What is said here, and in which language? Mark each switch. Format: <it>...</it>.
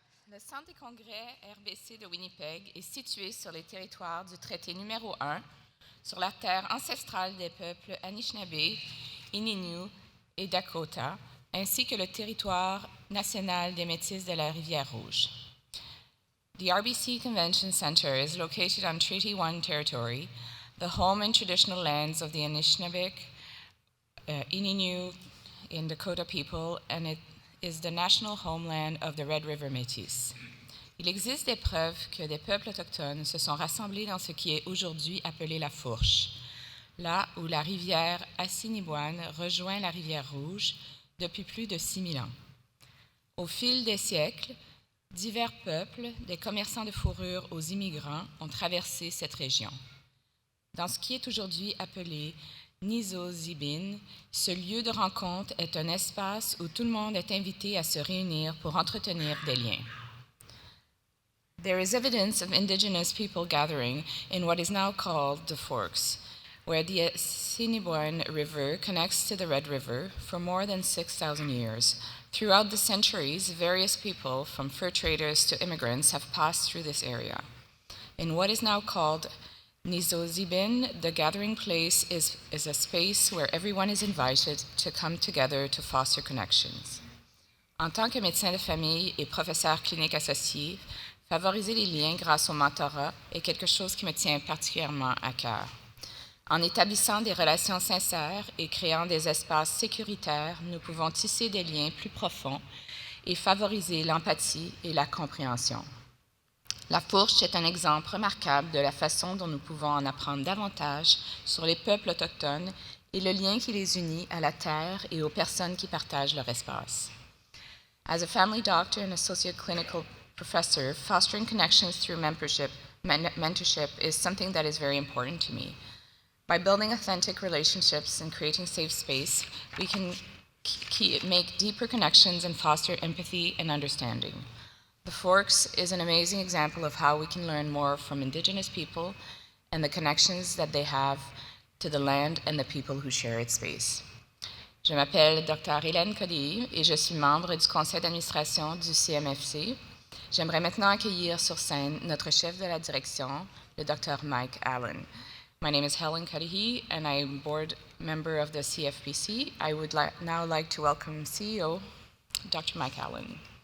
<fr>Le Centre des congrès RBC de Winnipeg est situé sur les territoires du traité numéro 1, sur la terre ancestrale des peuples Anishinaabe, Ininu et Dakota, ainsi que le territoire national des Métis de la Rivière-Rouge.</fr> <en>The RBC Convention Center is located on Treaty 1 territory, the home and traditional lands of the Anishinaabe, Ininu, and Dakota people, and it is the national homeland of the Red River Métis.</en> <fr>Il existe des preuves que des peuples autochtones se sont rassemblés dans ce qui est aujourd'hui appelé la Fourche, là où la rivière Assiniboine rejoint la rivière Rouge depuis plus de 6000 ans. Au fil des siècles, divers peuples, des commerçants de fourrure aux immigrants, ont traversé cette région. Dans ce qui est aujourd'hui appelé Nizozibin, ce lieu de rencontre est un espace où tout le monde est invité à se réunir pour entretenir des liens.</fr> <en>There is evidence of indigenous people gathering in what is now called the Forks, where the Assiniboine River connects to the Red River for more than 6,000 years. Throughout the centuries, various people, from fur traders to immigrants, have passed through this area. In what is now called Nizozibin, the gathering place is a space where everyone is invited to come together to foster connections.</en> <fr>En tant que médecin de famille et professeur clinique associé, favoriser les liens grâce au mentorat est quelque chose qui me tient particulièrement à cœur. En établissant des relations sincères et créant des espaces sécuritaires, nous pouvons tisser des liens plus profonds et favoriser l'empathie et la compréhension. La Fourche est un exemple remarquable de la façon dont nous pouvons en apprendre davantage sur les peuples autochtones et le lien qui les unit à la terre et aux personnes qui partagent leur espace.</fr> <en>As a family doctor and associate clinical professor, fostering connections through mentorship is something that is very important to me. By building authentic relationships and creating safe space, we can make deeper connections and foster empathy and understanding. The Forks is an amazing example of how we can learn more from Indigenous people and the connections that they have to the land and the people who share its space.</en> <fr>Je m'appelle Dr. Hélène Codey et je suis membre du conseil d'administration du CMFC. J'aimerais maintenant accueillir sur scène notre chef de la direction, le Dr. Mike Allen.</fr> <en>My name is Helen Cuddihy, and I am board member of the CFPC. I would now like to welcome CEO Dr. Mike Allen.</en>